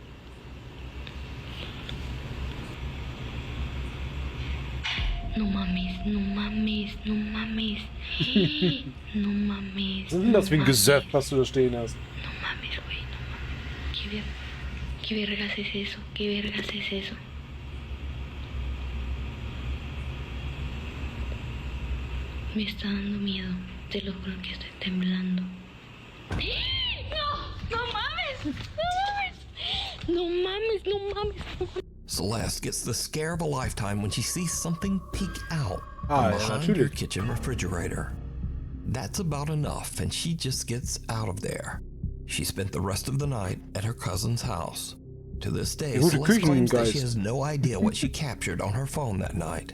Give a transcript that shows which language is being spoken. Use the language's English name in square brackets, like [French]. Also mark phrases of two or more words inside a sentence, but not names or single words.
[Spanish] No mames, no mames, no mames. No mames. [German] Was ist denn das für ein Gesöff, was du da stehen hast? [Spanish] No mames, güey, no mames. ¿Qué vergas es eso? ¿Qué vergas es eso? Me está dando miedo. Te lo juro que estoy temblando. No mames. No mames, no mames. [English] Celeste gets the scare of a lifetime when she sees something peek out from behind her kitchen refrigerator. That's about enough, and she just gets out of there. She spent the rest of the night at her cousin's house. To this day, Celeste claims that she has no idea what she captured on her phone that night.